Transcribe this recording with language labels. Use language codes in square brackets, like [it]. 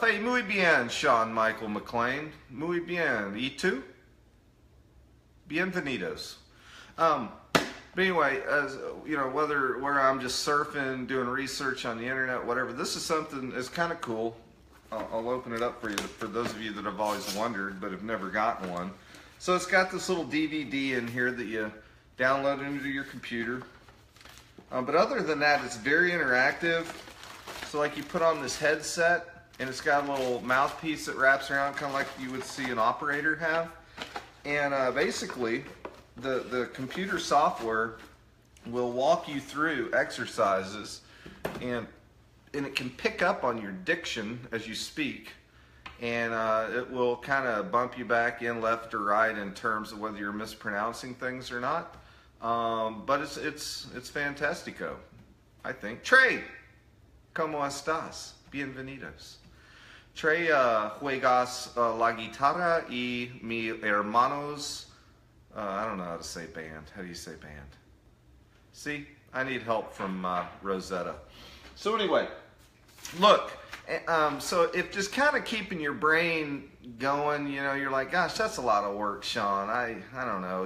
[es] Hey, muy bien, Sean Michael McLean. Muy bien. ¿Y tú? Bienvenidos. [en] But anyway, as where I'm just surfing, doing research on the internet, whatever, this is something that's kind of cool. I'll open it up for you, for those of you that have always wondered but have never gotten one. So it's got this little DVD in here that you download into your computer. But other than that, it's very interactive. So like you put on this headset, and it's got a little mouthpiece that wraps around, kind of like you would see an operator have. And basically, the computer software will walk you through exercises, and it can pick up on your diction as you speak, and it will kind of bump you back in left or right in terms of whether you're mispronouncing things or not. But it's fantastico, I think. [es] Trey, ¿cómo estás? Bienvenidos. Trey juegas la guitarra y mi hermanos. [en] I don't know how to say band. How do you say band? See, I need help from Rosetta. So anyway, look. So if just kind of keeping your brain going, you're like, gosh, that's a lot of work, Sean. I don't know.